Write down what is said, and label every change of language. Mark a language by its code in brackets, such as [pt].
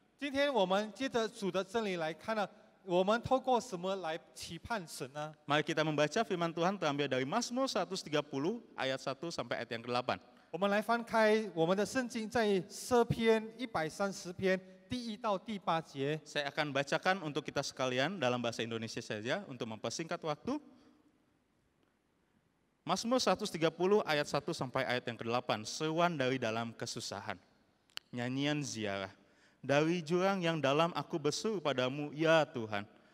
[zh] 今天我们接着主的真理来看呢，我们透过什么来期盼神呢？ [id] Mari kita membaca firman Tuhan terambil dari Mazmur 130 ayat 1 sampai ayat yang ke-8. [zh] 我们来翻开我们的圣经，在诗篇130篇第1到第8节。 [id] Saya akan bacakan untuk kita sekalian dalam bahasa Indonesia saja untuk mempersingkat waktu. Mazmur 130 ayat 1 sampai ayat yang ke-8, seruan dari dalam kesusahan. Nyanyian ziarah. Dari jurang yang dalam aku berseru padamu, ya Tuhan.